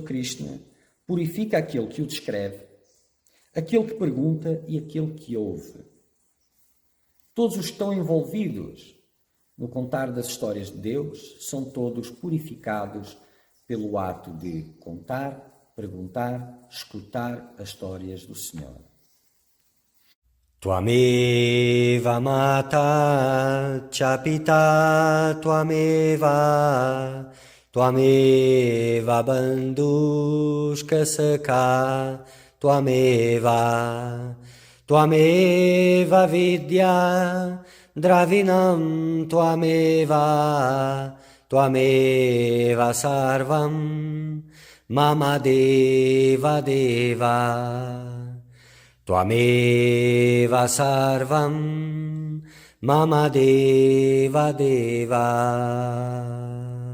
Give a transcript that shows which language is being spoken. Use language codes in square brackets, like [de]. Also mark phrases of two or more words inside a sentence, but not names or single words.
[pt] Krishna purifica aquele que o descreve, aquele que pergunta e aquele que ouve. Todos os que estão envolvidos No contar das histórias de Deus, são todos purificados pelo ato de contar, perguntar, escutar as histórias do Senhor. [sa] त्वमेव माता च पिता त्वमेव त्वमेव बन्धुश्च सखा त्वमेव त्वमेव विद्या द्रविणं त्वमेव त्वमेव सर्वं मम देव देव त्वमेव सर्वं मम देव देव.